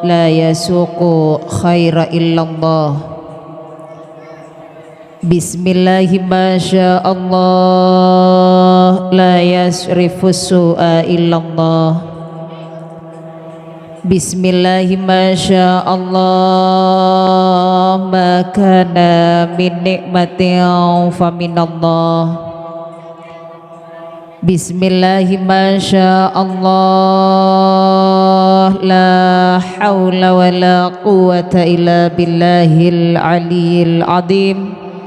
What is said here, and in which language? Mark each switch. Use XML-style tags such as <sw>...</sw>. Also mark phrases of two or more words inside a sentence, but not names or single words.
<ar>لا يسوق الخير إلا الله. Bismillahirrahmanirrahim. لا يصرف السوء إلا الله. Bismillahirrahmanirrahim. ما كان من نعمة فمن الله. Bismillahirrahmanirrahim. لا حول ولا قوة إلا بالله العلي العظيم.</ar>